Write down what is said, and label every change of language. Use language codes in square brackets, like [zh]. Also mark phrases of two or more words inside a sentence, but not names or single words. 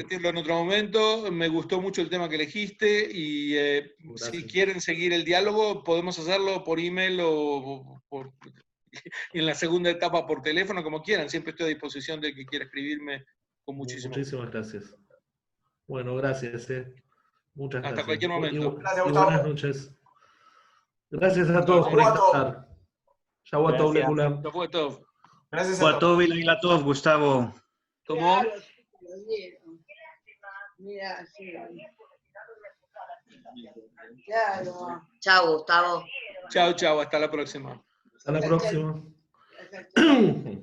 [es] repetirlo en otro momento. Me gustó mucho el tema que elegiste, y si quieren seguir el diálogo, podemos hacerlo por email o en la segunda etapa por teléfono, como quieran. Siempre estoy a disposición del que quiera escribirme con muchísimo gusto. Muchísimas gracias. Bueno, gracias. Muchas gracias. Hasta cualquier momento. Gracias, Y Gustavo. buenas noches. Gracias a todos por estar. [he] שבועות טוב לכולם. שבועות טוב. [es] Gracias a todos. Todo y la Tov, Gustavo. ¿Cómo? Mira, sí. Claro. Chao, Gustavo. Chao, chao. Hasta la próxima. Hasta la próxima.